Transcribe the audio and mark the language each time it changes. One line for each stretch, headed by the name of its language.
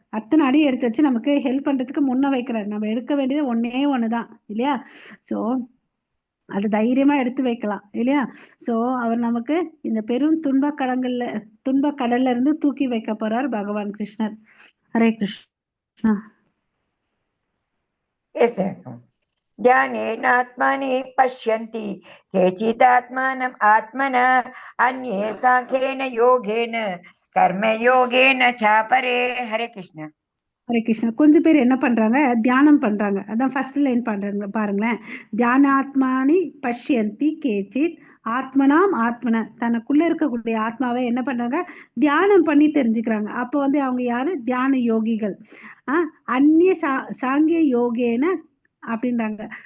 Tamil: அத்தனை அடி எடுத்து வச்சு நமக்கு ஹெல்ப் பண்றதுக்கு முன்ன வைக்கிறார். நம்ம எடுக்க வேண்டியது ஒன்னே ஒண்ணுதான் இல்லையா? சோ அது தைரியமா எடுத்து வைக்கலாம் இல்லையா? சோ அவர் நமக்கு இந்த பெரும் துன்ப கடல்ல இருந்து தூக்கி வைக்க போறார் பகவான் கிருஷ்ணர். ஹரே கிருஷ்ணா.
English: Yes, sir.
Sanskrit: ध्यानेनात्मानि पश्यन्ति केचिदात्मानम् आत्मना अन्ये साङ्ख्येन योगेन कर्मयोगेन चापरे. हरे कृष्ण.
Tamil: ஹரே கிருஷ்ணா. கொஞ்சம் பேர் என்ன பண்றாங்க, தியானம் பண்றாங்க. அதான் ஃபர்ஸ்ட் லைன் பண்றாங்க பாருங்களேன்.
Sanskrit: தியானாத்மானி பஷ்யந்தி கேச்சித் ஆத்மனாம் ஆத்மன,
Tamil: தனக்குள்ள இருக்கக்கூடிய ஆத்மாவை என்ன பண்றாங்க, தியானம் பண்ணி தெரிஞ்சுக்கிறாங்க. அப்போ வந்து அவங்க யாரு, தியான யோகிகள்.
Sanskrit: அந்நிய சாங்கிய யோகேன
Tamil: அப்படின்றாங்க.